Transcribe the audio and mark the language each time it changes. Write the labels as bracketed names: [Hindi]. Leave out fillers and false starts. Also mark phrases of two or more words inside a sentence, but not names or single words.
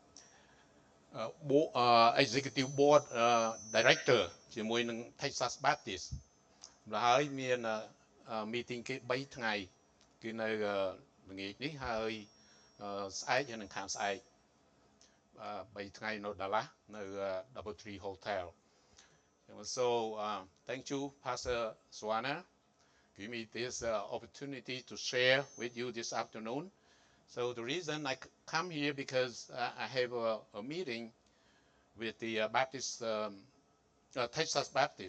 [English] Executive Board Director [Khmer] ជាមួយនឹង Texas Baptist ហើយមាន meeting គេ3ថ្ងៃគឺនៅល្ងាចនេះហើយស្អែកហើយនឹងខាងស្អែក3ថ្ងៃនៅ Dallas នៅ Double Tree Hotel. [English] So thank you Pastor Swana give me this opportunity to share with you this afternoon. So the reason I come here because I have a meeting with the Baptist Texas Baptist.